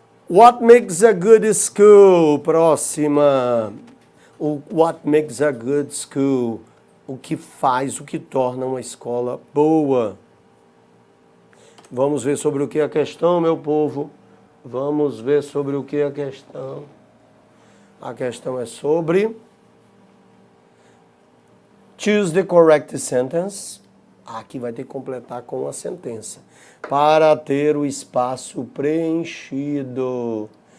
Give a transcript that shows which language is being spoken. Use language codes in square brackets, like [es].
[en] What makes a good school? [pt] Próxima. [en] What makes a good school? [pt] O que faz, o que torna uma escola boa? Vamos ver sobre o que é a questão, meu povo. Vamos ver sobre o que é a questão. A questão é sobre... [en] Choose the correct sentence. [pt] Aqui vai ter que completar com a sentença. Para ter o espaço preenchido.